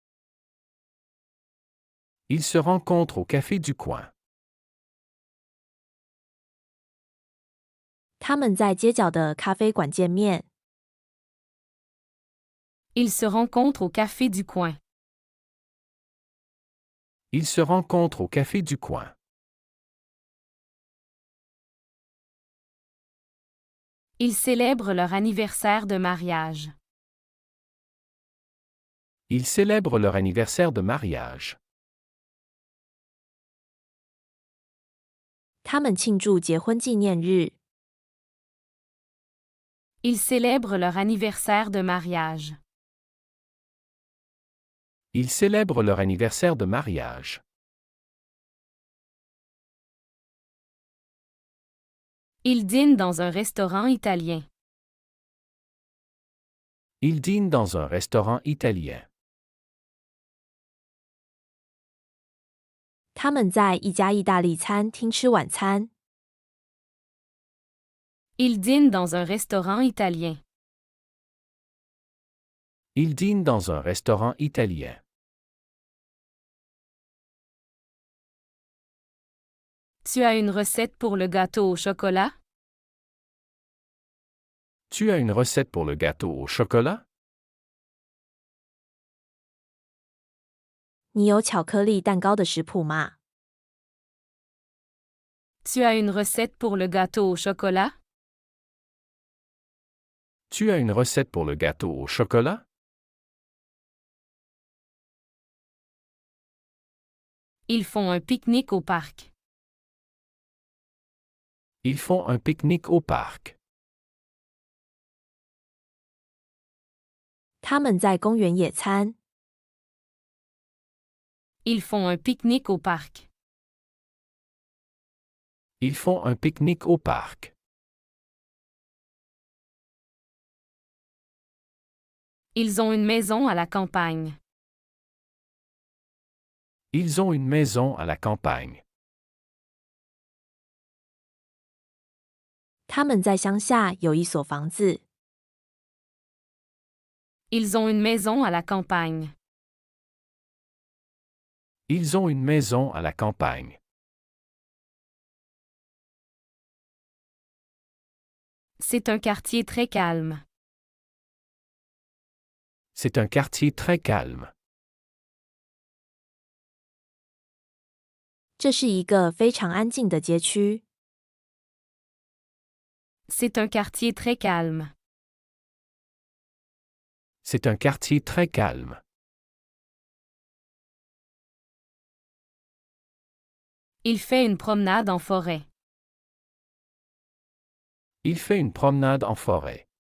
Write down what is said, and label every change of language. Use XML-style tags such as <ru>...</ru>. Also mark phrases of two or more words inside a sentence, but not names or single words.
<fr>Ils se rencontrent au café du coin.</fr> <zh>他们在街角的咖啡馆见面。</zh> <fr>Ils se rencontrent au café du coin. Ils se rencontrent au café du coin. Ils célèbrent leur anniversaire de mariage. Ils célèbrent leur anniversaire de mariage.</fr> <zh>他们庆祝结婚纪念日。</zh> <fr>Ils célèbrent leur anniversaire de mariage. Ils célèbrent leur anniversaire de mariage. Ils dînent dans un restaurant italien. Ils dînent dans un restaurant italien.</fr> <zh>他们在一家意大利餐厅吃晚餐。</zh> <fr>Ils dînent dans un restaurant italien. Ils dînent dans un restaurant italien. Tu as une recette pour le gâteau au chocolat? Tu as une recette pour le gâteau au chocolat?</fr> <zh>你有巧克力蛋糕的食谱吗？</zh> <fr>Tu as une recette pour le gâteau au chocolat? Tu as une recette pour le gâteau au chocolat? Ils font un pique-nique au parc. Ils font un pique-nique au parc.</fr> <zh>他们在公园野餐。</zh> <fr>Ils font un pique-nique au parc. Ils font un pique-nique au parc. Ils ont une maison à la campagne. Ils ont une maison à la campagne.</fr> <zh>他们在乡下有一所房子。</zh> <fr>Ils ont une maison à la campagne. Ils ont une maison à la campagne. C'est un quartier très calme. C'est un quartier très calme.</fr> <zh>这是一个非常安静的街区。</zh> <fr>C'est un quartier très calme. C'est un quartier très calme. Il fait une promenade en forêt. Il fait une promenade en forêt.</fr>